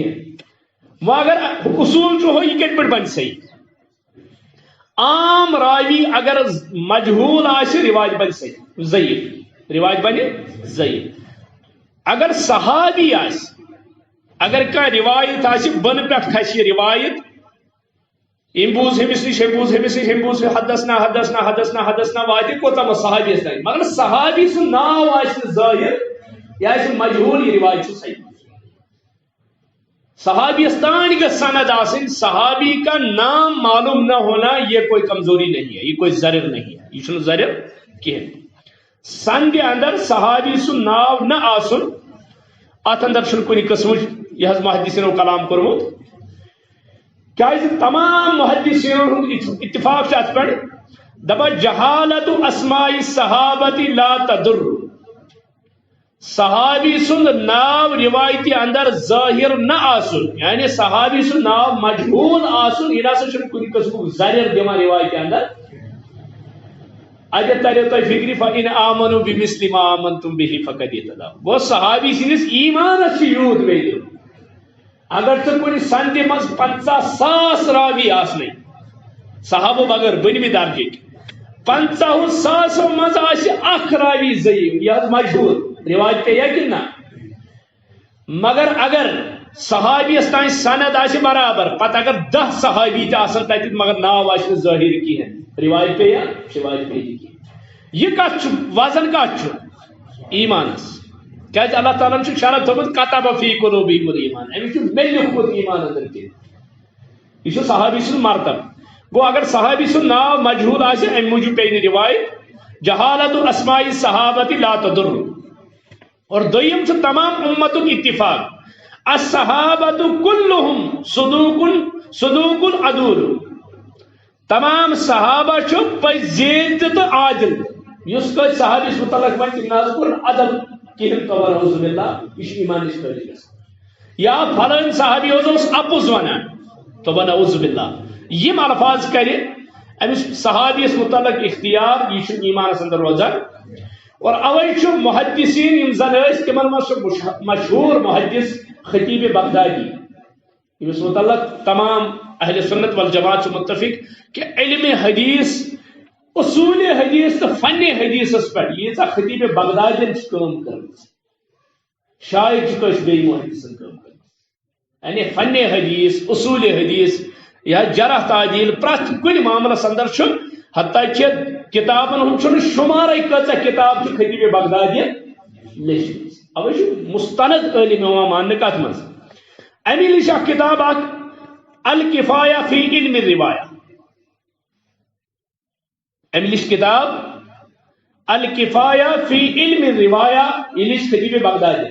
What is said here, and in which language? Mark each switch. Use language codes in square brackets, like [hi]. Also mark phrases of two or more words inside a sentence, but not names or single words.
[ks] وہ اگر اصول یہ کت پہ بن صحیح عام راوی اگر مجہول آسہِ روایت بن ضعیف، روایت بن ضعیف. اگر صحابی آسہِ، اگر کانٛہہ روایت آسہِ بن پٮ۪ٹھ کھسہِ روایت، ام بوز ہمس نش ہم بوز ہمس نش ہم بوز [ar] حدثنا حدثنا حدثنا حدثنا [ks] واتہِ کوتام صحابیس تانۍ، مگر صحابی سُنٛد ناو آسہِ نہٕ ظٲہر، یہ آسہِ مجہول، یہ روایت چھُ صحیح. صحابی استان کا سند آسن، [ur] صحابی کا نام معلوم نہ ہونا یہ کوئی کمزوری نہیں ہے، یہ کوئی ضرر نہیں ہے، [ks] یہ چھُنہٕ ضرر کہین. سند اندر صحابی سن ناو نہ آسن، ات اندر چھُنہٕ کُنہِ قسمٕچ یہ محدثینو کلام کوٚرمُت، کیازِ تمام محدثینو ہُنٛد اتفاق چھُ اتھ پٮ۪ٹھ، دپان [ar] جہالت اسماء الصحابۃ لا تضر. [ks] صحابی سند ناو روایتی اندر ظاہر نہ آسن، یعنی صحابی سند ناو مجہول آسن، یہ نسا چھُنہٕ کُنہِ قسمُک ضرر دِوان روایتی اندر. اجے تریو تۄہہِ فکری [ar] فإن آمنوا بمثل ما آمنتم به فقد اهتدوا. [ks] گوٚو صحابی سٕنٛدِس ایمانس چھُ یوٗت ویلیو. اگر ژٕ کُنہِ سندِ منٛز 50,000 راوی آسنے صحابو بغٲر بٔنمہِ درجٕکۍ، 50,000 منٛز آسہِ اکھ راوی ضعیف، یہِ حظ مجہول، روایت پہ یا کہ نہ. مگر اگر صحابیس تان سند آسہِ برابر، پتہ اگر 10 صحابی تہِ آسن تتہِ مگر ناو آسہِ نہٕ ظٲہر کہین، روایت پہ یا روایت پہ کہین. یہ کتھ چھُ وزن کتھ چھُ ایمانس، کیازِ اللہ تعالیٰ چھُ شرط تھوٚمُت [ar] کتب فی قلوبکم الایمان، [ks] أمِس چھُ مےٚ لیوٗکھمُت ایمان اندر کہِ یہ چھُ صحابی سُنٛد مرتب. گوٚو اگر صحابی سُنٛد ناو مجہول آسہِ امہِ موٗجوٗب پیٚیہِ نہٕ روایت. [ar] جہالت اسماء الصحابۃ لا تضر. [ks] اور دویم چھُ تمام امتُک اتفاق [ar] الصحابۃ کلہم صدوق عدول. [ks] تمام صحابہ چھُ پٔزۍ تہٕ عادل. یُس کٲنٛسہِ صحابیس متعلق وَنہِ تٔمۍ نہ حظ کوٚر عدل کِہیٖنۍ، توبہ [ar] نعوذ باللہ، [ks] یہِ چھُ ایمان نِش خٲرج گژھان. یا پھلٲنۍ صحابی حظ اوس اپُز وَنان، توبہ [ar] نعوذ باللہ، [ks] یِم الفاظ کرِ أمس صحابیس متعلق اختیار، یہ چھُ ایمانس اندر روزان. اور اوے چھُ محدثین یم زن ٲسۍ تمن منٛز چھُ مشہور محدث خطیب بغدادی، یمس متعلق تمام اہل سنت والجماعت چھُ متفق کہ علم حدیث، اصول حدیث تو فن حدیثس پہ ییٖژاہ خطیب بغدادین چھِ کٲم کٔرمٕژ، شاید چھُ کٲنٛسہِ بیٚیہِ محدثن کٲم کٔرمٕژ. یعنی فن حدیث، اصول حدیث یا جرح تعدیل پرٛٮ۪تھ کُنہِ معاملس اندر چھُ، حتیٰ کہ کتابن ہُنٛد چھُنہٕ شُمارے کۭژاہ کتاب چھِ خطیب بغدادین لیچھمٕژ. اوے چھُ مستند عٲلِم یِوان ماننہٕ کتھ منٛز. امی لیچھ اکھ کتاب اکھ الکفایہ فی علم الروایہ، امی لیچھ کتاب الکفایہ فی علم الروایہ، یہ لیچھ خطیب بغدادین.